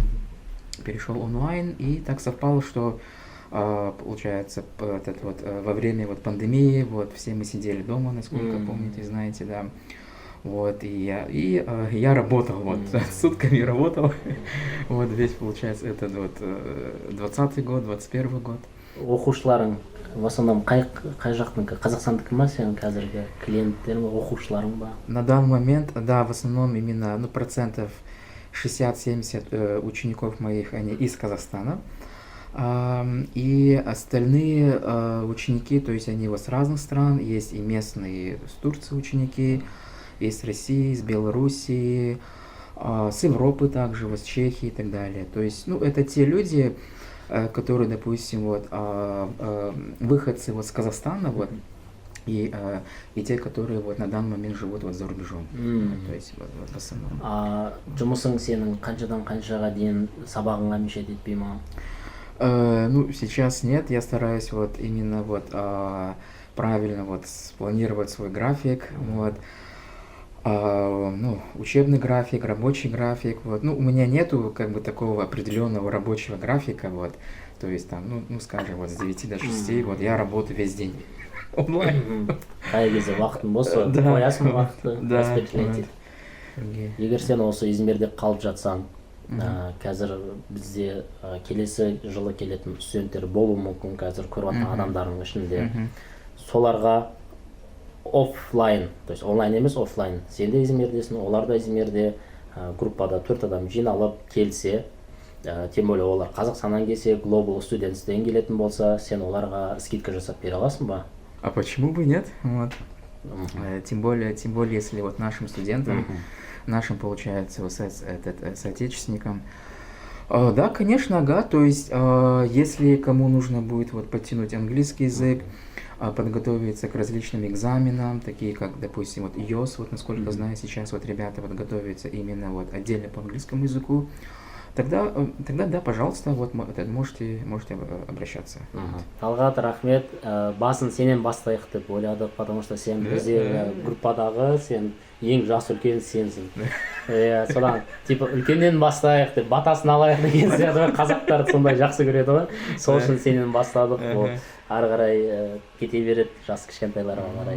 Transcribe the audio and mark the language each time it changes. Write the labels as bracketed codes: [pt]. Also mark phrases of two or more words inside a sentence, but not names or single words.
[ru] Перешел онлайн, и так совпало, что получается, во время пандемии, вот все мы сидели дома, насколько помните, знаете, да. Вот, и я работал, вот, сутками работал. Вот весь, получается, 20-й год, 21-й год. [kk] Оқушыларың [ru] в основном [kk] қай жақтың, Қазақстандікі ма сенің қазіргі клиенттерің, оқушыларың ба? [ru] На данный момент, да, в основном именно, процентов 60-70 учеников моих, они из Казахстана. И остальные ученики, то есть они с разных стран, есть и местные с Турции ученики, есть с России, с Белоруссии, с Европы также, с Чехии и так далее. То есть, это те люди, которые, допустим, выходцы с Казахстана, и те, которые на данный момент живут за рубежом. То есть в основном. [kk] Жұмысың сенің қаншадан қаншаға дейін сабағыңа мешет етпей ма? [ru] Сейчас нет, я стараюсь именно правильно вот спланировать свой график, вот. Ну, учебный график, рабочий график, вот. Ну, у меня нету как бы такого определенного рабочего графика, вот. То есть там, ну скажем, вот с 9 до 6, вот я работаю весь день онлайн. [kk] Қай кезде уақытың болса [ru] Да. [kk] қоясың уақытты [ru] Да, распределить. [kk] Егер сен осы Измирде қалып жатсаң, қазір бізде келесі жылы келетін студенттер болуы мүмкін, қазір көріп жатқан адамдардың ішінде. Соларға офлайн, [ru] то есть [kk] онлайн емес, офлайн. Сен де Измирдесің, олар да Измирде, группада 4 адам жиналып келсе, [ru] тем более [kk] олар Қазақстаннан келсе, Global Students'ден келетін болса, сен оларға скидка жасап бере аласың ба? [ru] А почему бы нет? Вот. Тем более, если вот нашим студентам, нашим, получается, вот соотечественникам, да, конечно, ага, то есть, если кому нужно будет вот подтянуть английский язык, подготовиться к различным экзаменам, такие как, допустим, вот IELTS, вот насколько знаю, сейчас вот ребята вот готовятся именно вот отдельно по английскому языку, тогда да, пожалуйста, вот можете обращаться. [kk] Талғат, рахмет. Басын сенен бастайық деп ойладық, [ru] потому что [kk] сен бізде группадағы сен ең жас үлкен сенсің. Содан типа үлкеннен бастайық деп батасын алайық деген сияқты қазақтар сондай жақсы көреді ғой. Сол үшін сенен бастадық. Ол ары қарай кете береді жас кішкентайларға қарай.